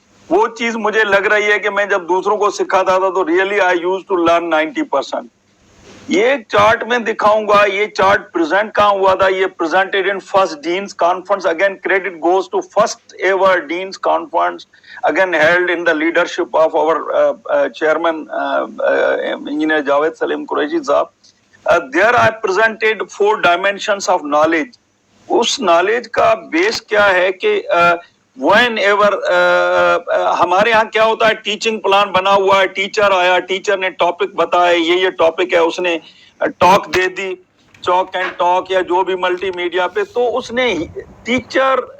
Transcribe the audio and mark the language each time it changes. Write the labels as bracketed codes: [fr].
[ur] وہ چیز مجھے لگ رہی ہے کہ میں جب دوسروں کو سکھاتا تھا تو [en] really I use to learn [ur] 90%۔ یہ ایک چارٹ میں دکھاؤں گا، یہ چارٹ پریزنٹ کہاں ہوا تھا، یہ presented in first deans conference. [en] Again credit goes to first ever deans conference, again held in the leadership of our chairman engineer Javed Salim Qureshi sahab. There I presented 4 dimensions of knowledge. [ur] اس knowledge کا بیس کیا ہے کہ when ever ہمارے ہاں کیا ہوتا ہے، teaching plan بنا ہوا ہے، ٹیچر آیا، ٹیچر نے ٹاپک بتایا، یہ ٹاپک ہے، اس نے talk they the, chalk and talk یا جو بھی ملٹی میڈیا پہ، تو اس نے ٹیچر